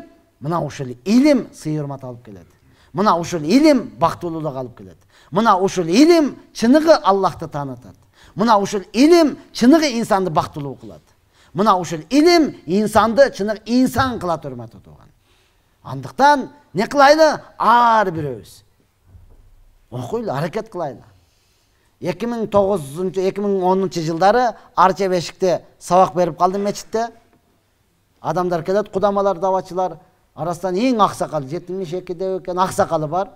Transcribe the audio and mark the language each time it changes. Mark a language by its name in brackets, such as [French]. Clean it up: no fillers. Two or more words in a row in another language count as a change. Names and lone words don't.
[Kyrgyz] Мына ушул илим сый урмат алып келет. Мына ушул илим бактылуулук алып келет. Мына ушул илим чыныгы Аллахты таанытат. Мына ушул илим чыныгы инсанды бактылуу кылат. Мына ушул илим инсанды чыныгы инсан кылат, урматтуу тууган. [Kazakh] Андықтан не қылайлы? Ар біреуіз. Оқыйлы, әрекет қылайлы. 2010 жылдары Арча Бешікте сабақ беріп қалды мечітте. Адамдар келеді, құдамалар, давачылар. Арасынан ең ақсақал, 72 екен ақсақалы бар.